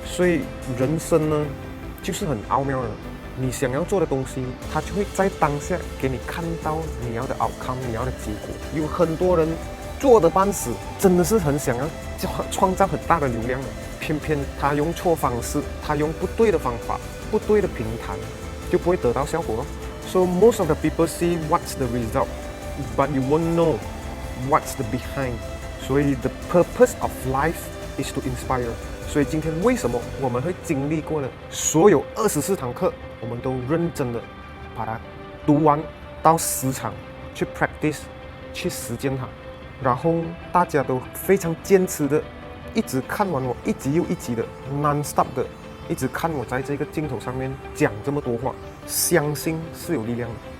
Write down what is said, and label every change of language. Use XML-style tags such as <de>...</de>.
<zh>所以人生呢，就是很奥妙的。你想要做的东西，它就会在当下给你看到你要的 outcome， 你要的结果。有很多人做的半死，真的是很想要创造很大的流量的，偏偏他用错方式，他用不对的方法、不对的平台，就不会得到效果了。</zh> <en>So most of the people see what's the result.But you won't know what's the behind.</en> <zh>所以</zh> <en>the purpose of life is to inspire.</en> <zh>所以今天为什么我们会经历过了所有24堂课，我们都认真的把它读完到10场，去 practice， 去实践它，然后大家都非常坚持的一直看完我一集又一集的 non-stop 的，一直看我在这个镜头上面讲这么多话，相信是有力量的。</zh>